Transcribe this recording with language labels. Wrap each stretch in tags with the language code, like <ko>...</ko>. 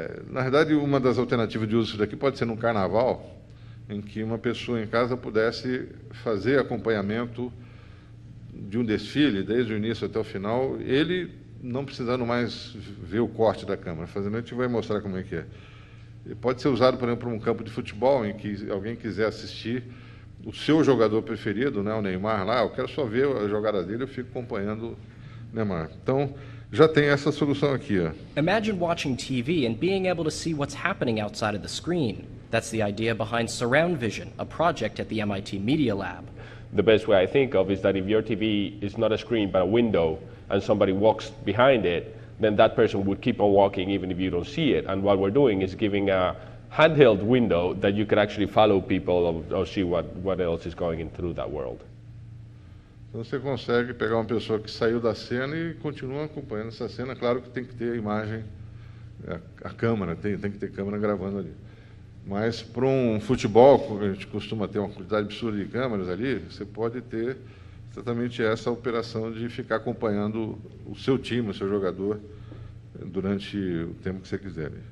<pt>Na verdade, uma das alternativas de uso disso daqui pode ser num carnaval, em que uma pessoa em casa pudesse fazer acompanhamento de um desfile, desde o início até o final, ele não precisando mais ver o corte da câmera. Fazendo, a gente vai mostrar como é que é. E pode ser usado, por exemplo, para um campo de futebol, em que alguém quiser assistir o seu jogador preferido, né, o Neymar lá, eu quero só ver a jogada dele, eu fico acompanhando o Neymar. Então, já tem essa solução aqui, ó.</pt> <en>Imagine watching TV and being able to see what's happening outside of the screen. That's the idea behind Surround Vision, a project at the MIT Media Lab. The best way I think of is that if your TV is not a screen but a window and somebody walks behind it, then that person would keep on walking even if you don't see it. And what we're doing is giving a handheld window that you can actually follow people or see what else is going in through that world.</en> <pt>Então você consegue pegar uma pessoa que saiu da cena e continua acompanhando essa cena. Claro que tem que ter a imagem, a câmera, tem que ter câmera gravando ali. Mas para um futebol, a gente costuma ter uma quantidade absurda de câmeras ali, você pode ter exatamente essa operação de ficar acompanhando o seu time, o seu jogador, durante o tempo que você quiser.</pt>